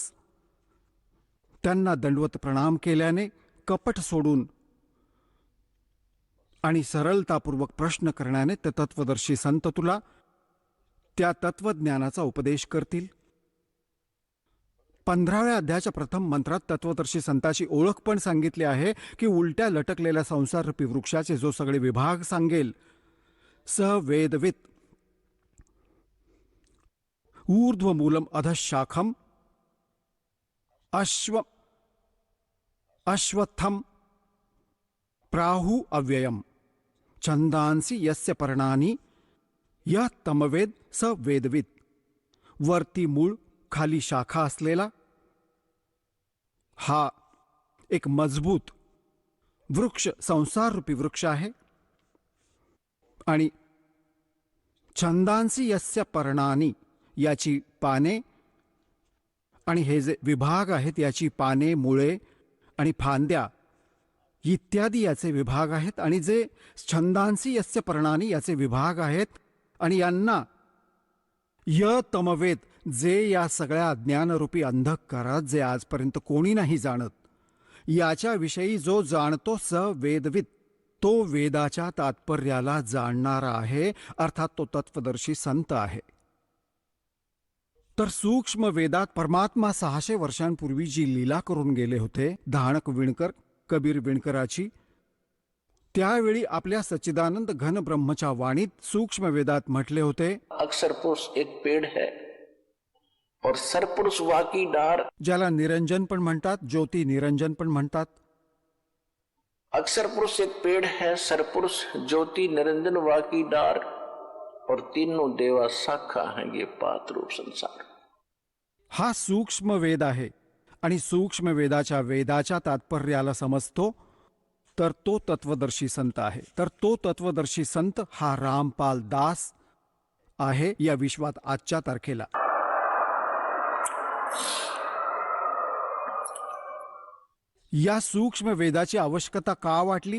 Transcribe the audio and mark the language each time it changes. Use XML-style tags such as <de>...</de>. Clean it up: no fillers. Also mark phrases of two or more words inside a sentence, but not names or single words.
<mr>त्यांना दंडवत प्रणाम केल्याने कपट सोडून आणि सरलतापूर्वक प्रश्न करण्याने ते तत्वदर्शी संत तुला त्या तत्वज्ञानाचा उपदेश करतील. 15व्या अध्यायाच्या प्रथम मंत्रात तत्वदर्शी संताची ओळख पण सांगितली आहे की उलट्या लटकलेल्या संसाररूपी वृक्षाचे जो सगळे विभाग सांगेल,</mr> <sa>स वेदवित ऊर्ध्वमूलम अधशाखम अश्वत्थम प्राहु अव्ययम छंदांसी यस्य पर्णानी या तमवेद स वेदवित.</sa> <mr>वरती मूळ, खाली शाखा असलेला हा एक मजबूत वृक्ष, संसाररूपी वृक्ष आहे. आणि</mr> <sa>छंदांसी यस्य पर्णानी</sa> <mr>याची पाने, आणि हे जे विभाग आहेत याची पाने, मुळे आणि फांद्या इत्यादी याचे विभाग आहेत. आणि जे</mr> <sa>छंदांसी यस्य पर्णानी</sa> <mr>याचे विभाग आहेत आणि यांना</mr> <sa>य तमवेद,</sa> <mr>जे या सगळ्या अज्ञानरूपी अंधकारात जे आजपर्यंत कोणी नाही जाणत, याच्याविषयी जो जाणतो</mr> <sa>स वेदवित,</sa> <mr>तो वेदाच्या तात्पर्याला जाणणारा आहे, अर्थात तो तत्वदर्शी संत आहे. तर सूक्ष्म वेदात परमात्मा 600 वर्षांपूर्वी जी लीला करून गेले होते, धाणक विणकर कबीर विणकराची, त्यावेळी आपल्या सच्चिदानंद घन ब्रह्मच्या वाणीत सूक्ष्म वेदात म्हटले होते,</mr> <hi>अक्षर पुरुष एक पेड़ है और सरपुरुष वाकी डार.</hi> <mr>ज्याला निरंजन पण म्हणतात, ज्योती निरंजन पण म्हणतात.</mr> <hi>अक्षर पुरुष एक पेड़ है, सरपुरुष ज्योति निरंजन वाकी डार, और तीनों देवा शाखा हैं ये पात रूप संसार.</hi> <mr>हा सूक्ष्म वेद आहे आणि सूक्ष्म वेदाच्या वेदाच्या तात्पर्याला समजतो तर तो तत्वदर्शी संत आहे. तर तो तत्वदर्शी संत हा रामपाल दास आहे या विश्वात आजच्या तारखेला. या सूक्ष्म वेदाची आवश्यकता का वाटली?</mr>